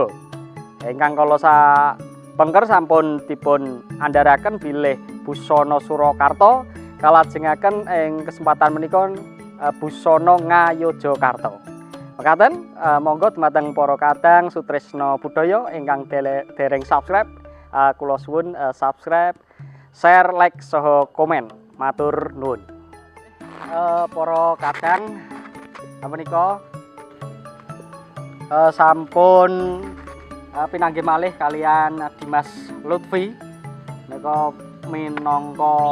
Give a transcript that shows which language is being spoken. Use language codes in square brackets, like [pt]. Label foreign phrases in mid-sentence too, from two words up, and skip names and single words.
[jv] Ingkang kala pengker sampun dipun andharaken bilih busana Surakarta kalajengaken ing kesempatan menika busana Ngayogyakarta. Mekaten monggo dumateng para kadang sutresna budaya ingkang dereng subscribe kula suwun [en] subscribe, share, like [jv] saha komen. Matur nuwun. Para kadang menika sampun pinanggih malih kalian Dimas Lutfi nika minangka